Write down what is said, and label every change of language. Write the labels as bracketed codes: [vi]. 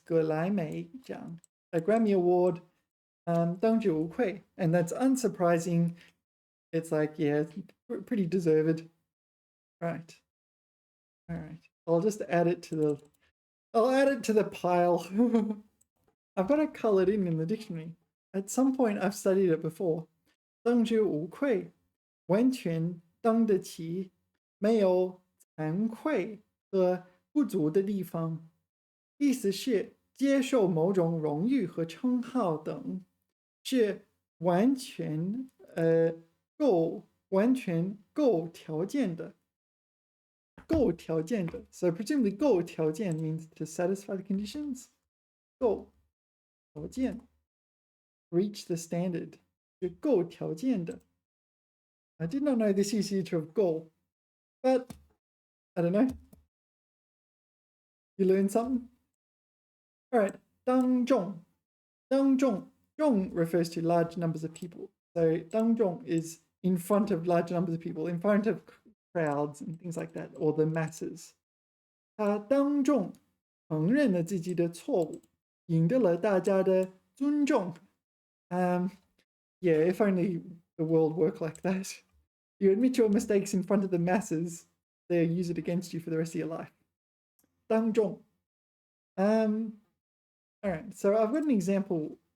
[en] 格莱美奖, a Grammy Award. 当之无愧, and that's unsurprising. It's like, yeah, pretty deserved. Right. All right. I'll add it to the pile. I've got it colored in the dictionary. At some point, I've studied it before. [zh] 当之无愧，完全当得起，没有惭愧和不足的地方。意思是接受某种荣誉和称号等，是完全够条件的。 [en] 够条件的 ，so presumably 够条件 means to satisfy the conditions. [zh] 够条件 [en] reach the standard [zh] 是够条件的。 [en] I did not know this usage of 够 but I don't know. You learn something? All right, 当众 zhong refers to large numbers of people. So 当众 is in front of large numbers of people, in front of crowds and things like that, or the masses. [zh] 他当众承认了自己的错误，赢得了大家的尊重。 [en] Yeah, if only the world worked like that. You admit your mistakes in front of the masses, they'll use it against you for the rest of your life. 当众 all right, so I've got an example.